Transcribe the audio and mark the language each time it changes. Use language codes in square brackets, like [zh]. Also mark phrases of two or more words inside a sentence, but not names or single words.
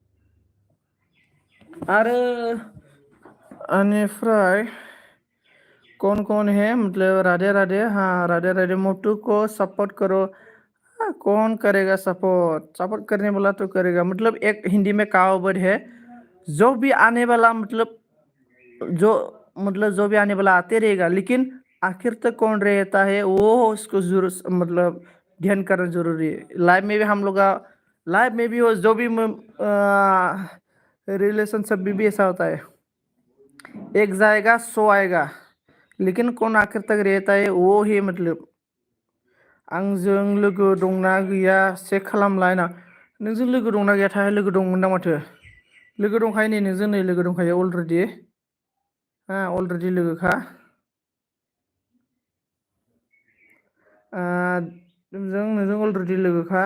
[brx] आरो बेनिफ्राय [hi] कौन है मतलब राधे राधे। हाँ राधे राधे। मोटू को सपोर्ट करो। हाँ, कौन करेगा सपोर्ट? सपोर्ट करने वाला तो करेगा। मतलब एक हिंदी में कहावत है, जो भी आने वाला जो जो भी आने वाला आते रहेगा, लेकिन आखिर तक कौन रहता है वो उसको जरूर मतलब ध्यान करना जरूरी है। लाइफ में भी हम लोग का, लाइफ में भी हो, जो भी रिलेशनशिप भी ऐसा होता है, एक जाएगा सो आएगा, लेकिन कौन आखिर तक रहता है वो ही मतलब। [brx] आंजों लोगो दंना गैया चेक खालामलाय ना। नोंजों लोगो दंना गैयाथाय? लोगो दंमोन ना माथो? लोगो दंखायो नै, नोंजों नै लोगो दंखायो अलरेडि। अलरेडि लोगोखा। नोंजों अलरेडि लोगोखा।